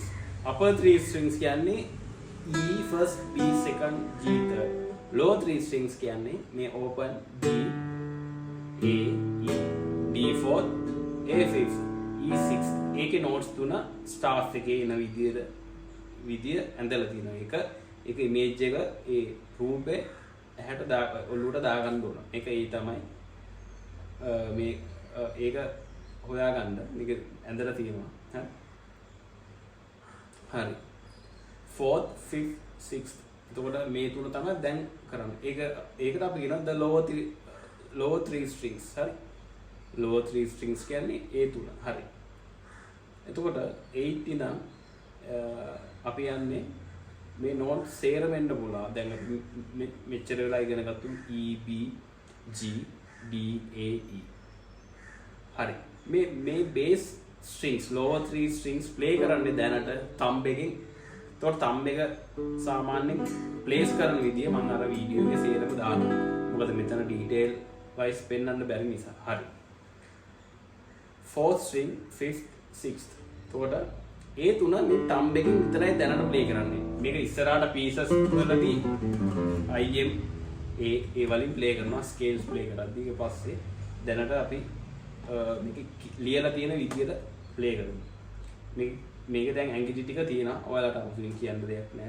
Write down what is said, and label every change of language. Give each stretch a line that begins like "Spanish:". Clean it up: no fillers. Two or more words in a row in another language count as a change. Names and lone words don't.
English: upper 3 strings කියන්නේ E first, B second, G third. Lower 3 strings
Sinhala: කියන්නේ මේ
English: open D, A, E, D fourth, A fifth, E sixth.
Sinhala: ඒකේ notes තුන staff එකේ එන විදිය ඇඳලා තියෙනවා. ඒක image එක ඒ රූපේ ඇහැට ඔළුවට දාගන්න ඕන. ඒක ඒ තමයි මේ ඒක හොයාගන්න මේක ඇඳලා තියෙනවා. හරි. 4th 5th 6th එතකොට මේ තුන තමයි දැන් කරන්නේ. ඒකට අපි කියනවා
English: the lower 3 strings.
Sinhala: හරි.
English: lower 3 strings
Sinhala: කියන්නේ ඒ තුන. හරි. එතකොට 8 ඉඳන් අපි යන්නේ මේ note සේරම එන්න පුළුවන්. දැන් අපි මෙච්චර වෙලා ඉගෙන ගත්තු E B G D A E. හරි. මේ
English: base strings lower 3 strings play
Sinhala: කරන්නේ දැනට thumb එකෙන්. එතකොට thumb එක සාමාන්‍යයෙන් place කරන විදිය මම අර වීඩියෝ එකේ සේරම දානවා. මොකද මෙතන
English: detail wise
Sinhala: පෙන්වන්න බැරි නිසා. හරි.
English: 4th string 5th 6th.
Sinhala: එතකොට ඒ තුන මේ thumb එකෙන් විතරයි දැනට play කරන්නේ. මේක ඉස්සරහට pieces වලදී IM ඒ වලින් play කරනවා
English: scales play
Sinhala: කරද්දී ඊට පස්සේ දැනට අපි මේක ලියලා තියෙන විදියට play කරමු. මේක දැන් ඇඟිලි ටික තියෙනවා. ඔයාලට අමුතුවෙන් කියන්න දෙයක් නැහැ.